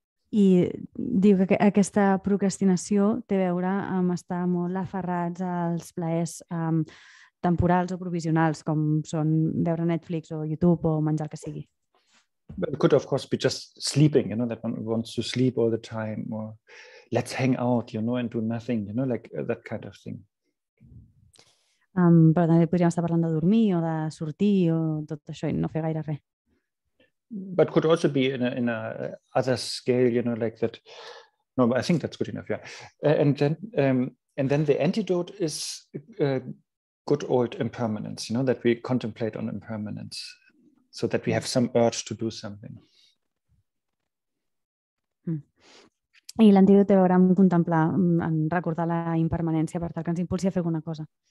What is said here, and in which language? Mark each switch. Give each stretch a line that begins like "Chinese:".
Catalan: I diu que aquesta procrastinació té a veure amb estar molt aferrats als plaers temporals o provisionals, com són veure Netflix o YouTube o menjar el que sigui.
English: But it could, of course, be just sleeping, that one wants to sleep all the time, or let's hang out, and do nothing, like that kind of thing.
Catalan: Però també podríem estar parlant de dormir o de sortir o tot això i no fer gaire res.
English: But could also be in a other scale, like that. No, I think that's good enough. Yeah, and then the antidote is good old impermanence. That we contemplate on impermanence, so that we have some urge to do something.
Catalan: I l'antídot té a veure amb contemplar, en recordar la impermanència per tal que ens impulsi a fer alguna cosa.